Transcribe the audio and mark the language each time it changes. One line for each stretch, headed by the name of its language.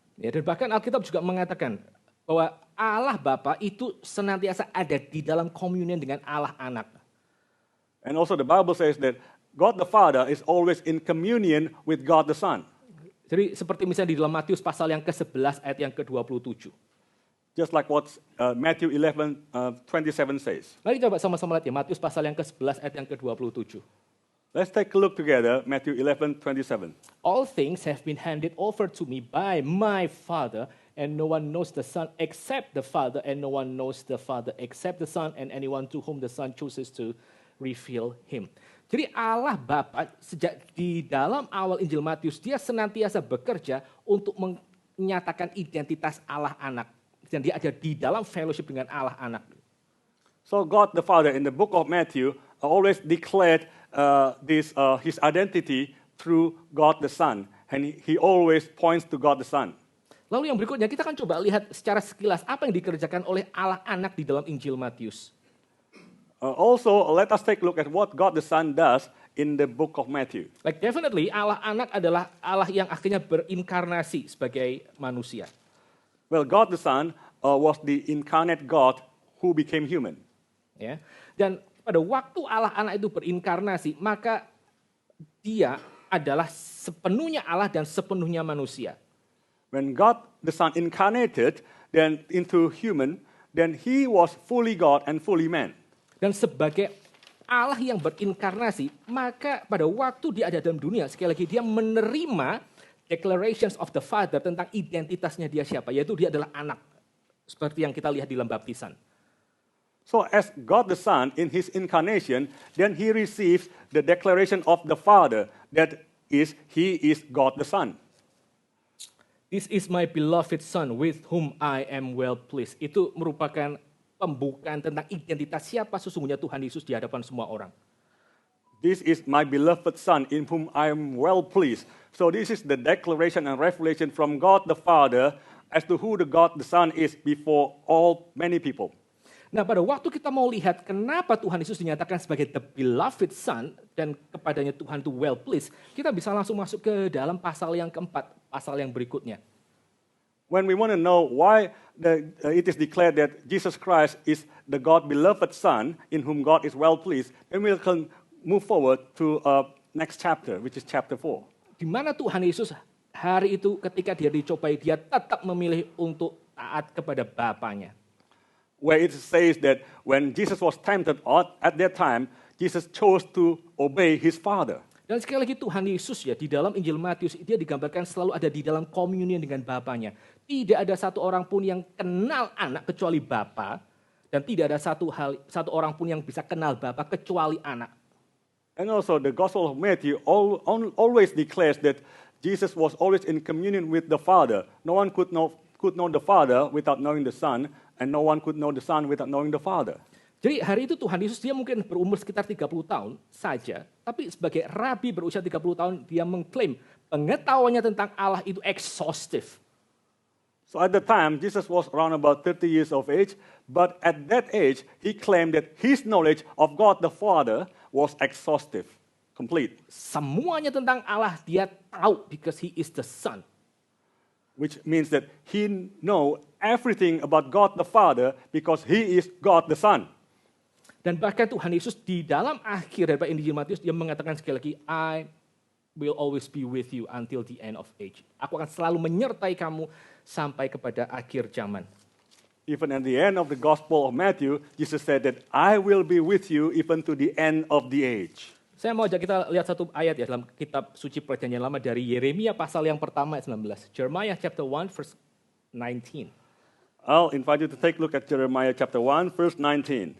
Indonesian: Ya, dan bahkan Alkitab juga mengatakan bahwa Allah Bapa itu senantiasa ada di dalam komunion dengan Allah Anak.
English: And also the Bible says that God the Father is always in communion with God the Son.
Indonesian: Jadi seperti misalnya di dalam Matius pasal yang ke-11 ayat yang ke-27.
English: Just like what Matthew 11:27 says.
Indonesian: Mari coba sama-sama lihat ya, Matius pasal yang ke-11 ayat yang ke-27.
English: Let's take a look together, Matthew 11:27. All things have been handed over to me by my Father, and no one knows the Son except the Father, and no one knows the Father except the Son, and anyone to whom the Son chooses to reveal him.
Indonesian: Jadi Allah Bapa sejak di dalam awal Injil Matius, dia senantiasa bekerja untuk menyatakan identitas Allah Anak. Dan dia ada di dalam fellowship dengan Allah Anak.
English: So God the Father in the book of Matthew always declared his identity through God the Son. And he always points to God the Son.
Indonesian: Lalu yang berikutnya kita akan coba lihat secara sekilas apa yang dikerjakan oleh Allah Anak di dalam Injil Matius.
English: Also, let us take a look at what God the Son does in the book of Matthew. Like definitely
Indonesian: Allah Anak adalah Allah yang akhirnya berinkarnasi sebagai manusia.
English: Well, God the Son was the incarnate God who became human.
Indonesian: Ya. Dan pada waktu Allah Anak itu berinkarnasi, maka dia adalah sepenuhnya Allah dan sepenuhnya manusia.
English: When God the Son incarnated then into human, then he was fully God and fully man.
Indonesian: Dan sebagai Allah yang berinkarnasi, maka pada waktu dia ada dalam dunia, sekali lagi dia menerima
English: declarations of the Father
Indonesian: tentang identitasnya dia siapa, yaitu dia adalah anak. Seperti yang kita lihat di dalam baptisan.
English: So as God the Son in his incarnation, then he receives the declaration of the Father that is, he is God the Son. This is my beloved Son with whom I am well pleased.
Indonesian: Itu merupakan pembukaan tentang identitas siapa sesungguhnya Tuhan Yesus di hadapan semua orang.
English: This is my beloved Son in whom I am well pleased. So this is the declaration and revelation from God the Father as to who the God the Son is before many people.
Indonesian: Nah, pada waktu kita mau lihat kenapa Tuhan Yesus dinyatakan sebagai
English: the beloved Son
Indonesian: dan kepadanya Tuhan itu
English: well pleased,
Indonesian: kita bisa langsung masuk ke dalam pasal yang keempat, pasal yang berikutnya.
English: When we want to know why it is declared that Jesus Christ is the God beloved Son in whom God is well pleased, then we can move forward to next chapter, which is chapter 4.
Indonesian: Di mana Tuhan Yesus hari itu ketika dia dicobai, dia tetap memilih untuk taat kepada Bapanya.
English: Where it says that when Jesus was tempted at that time, Jesus chose to obey his Father.
Indonesian: Dan sekali lagi Tuhan Yesus ya di dalam Injil Matius dia digambarkan selalu ada di dalam komunion dengan Bapanya. Tidak ada satu orang pun yang kenal anak kecuali Bapa, dan tidak ada satu orang pun yang bisa kenal Bapa kecuali anak.
English: And also the Gospel of Matthew always declares that Jesus was always in communion with the Father. No one could know the Father without knowing the Son, and no one could know the Son without knowing the Father.
Indonesian: Jadi hari itu Tuhan Yesus dia mungkin berumur sekitar 30 tahun saja, tapi sebagai rabi berusia 30 tahun dia mengklaim pengetahuannya tentang Allah itu exhaustive.
English: So at the time Jesus was around about 30 years of age, But at that age, he claimed that his knowledge of God the Father was exhaustive, complete,
Indonesian: Semuanya tentang Allah dia tahu
English: because he is the Son. which means that he know everything about God the Father because he is God the Son.
Indonesian: Dan bahkan Tuhan Yesus di dalam akhir daripada Injil Matius dia mengatakan sekali lagi,
English: I will always be with you until the end of age.
Indonesian: Aku akan selalu menyertai kamu sampai kepada akhir zaman.
English: Even at the end of the Gospel of Matthew, Jesus said that I will be with you even to the end of the age.
Indonesian: Saya mau ajak kita lihat satu ayat ya dalam kitab suci Perjanjian Lama dari Yeremia pasal yang pertama ayat 19.
English: Jeremiah chapter 1 verse 19. I'll invite you to take a look at Jeremiah chapter 1, verse 19.